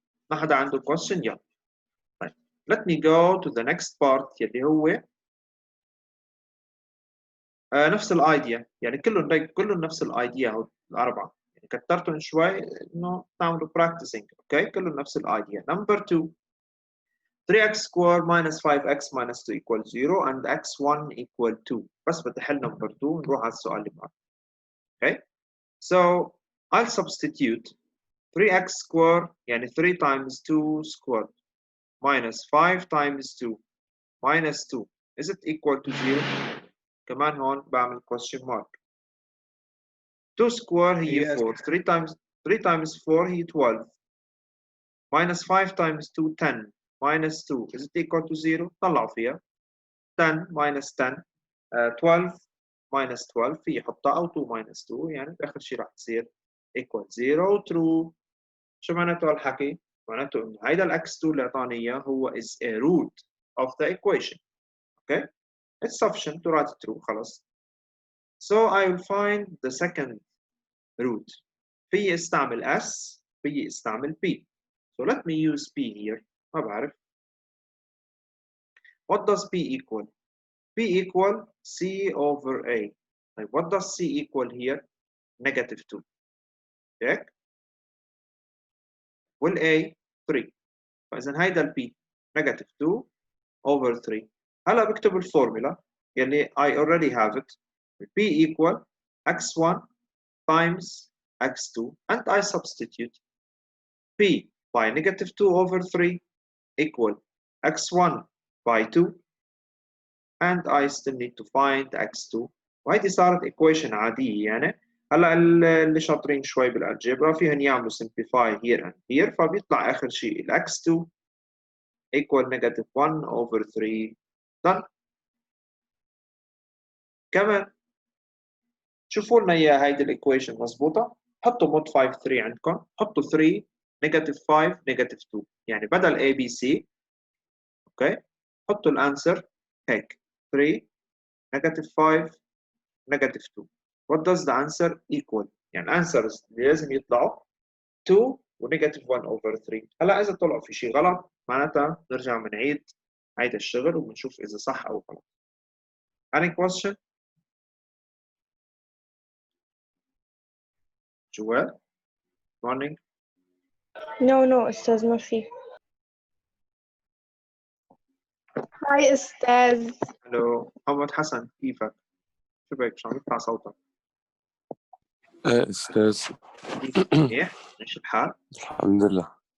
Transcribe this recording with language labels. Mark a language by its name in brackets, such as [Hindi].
[Arabic] ما حدا عنده question؟ يلا. طيب [English] let me go to the next part [Arabic] يلي هو نفس الايديا، يعني كلهم نفس الايديا هو الاربعه، يعني كترتهم شوي انه تعملوا براكتسنج. اوكي كلهم نفس الايديا. [English] Number 2 3x squared minus 5x minus 2 equals 0 and x1 equal 2. [Arabic] بس بدي احل نمبر 2 نروح على السؤال اللي بعده. [English] okay so I'll substitute 3x squared [Arabic] يعني [English] 3 times 2 squared minus 5 times 2 minus 2 is it equal to 0؟ [Arabic] كمان هون بعمل [English] question mark. 2 square هي 4 3 times 4 هي 12 minus 5 times 2 10 minus 2 is it equal to 0؟ [Arabic] طلعوا فيها [English] 10 minus 10 12 minus 12 في حطها او 2 minus 2 [Arabic] يعني باخر شيء راح تصير [English] equal 0 true. [Arabic] شو معناته هالحكي؟ معناته انه هيدا الاكس 2 اللي اعطاني اياه هو [English] is a root of the equation. okay it's sufficient to write true [Arabic] خلص. [English] so I will find the second root. [Arabic] في استعمل s في استعمل p. [English] so let me use p here. [Arabic] ما بعرف. [English] what does p equal؟ p equal c over a. طيب what does c equal here؟ negative 2. [Arabic] هيك وال a 3. فاذا هيدا ال [English] p negative 2 over 3. [Arabic] هلا بكتب الفورمولا يلي [English] I already have it. p equal x1 times x2 and I substitute p by negative 2 over 3 equal x1 by 2 and I still need to find x2. [Arabic] وهيدي صارت equation عادية يعني. هلا اللي شاطرين شوي بالالجبرا فيهم يعملوا [English] simplify here and here [Arabic] فبيطلع اخر شيء ال [English] x2 equal negative 1 over 3 done. [Arabic] كمان شوفوا لنا اياها هيدي الايكويشن مضبوطه. حطوا مود 5 3 عندكم، حطوا 3 نيجاتيف 5 نيجاتيف 2 يعني بدل A B C. اوكي حطوا الانسر هيك 3 نيجاتيف 5 نيجاتيف 2. [English] what does the answer equal؟ [Arabic] يعني الانسرز اللي لازم يطلعوا 2 ونيجاتيف 1 over 3. هلا اذا طلعوا في شيء غلط معناتها نرجع بنعيد هيدا الشغل وبنشوف اذا صح او غلط. [English] any question؟ جوال morning. [Arabic] No أستاذ ما في. هاي أستاذ. الو محمد حسن كيفك؟ شو بك مش عم يطلع صوتك؟ أستاذ كيفك منيح؟ ماشي الحال؟ الحمد لله.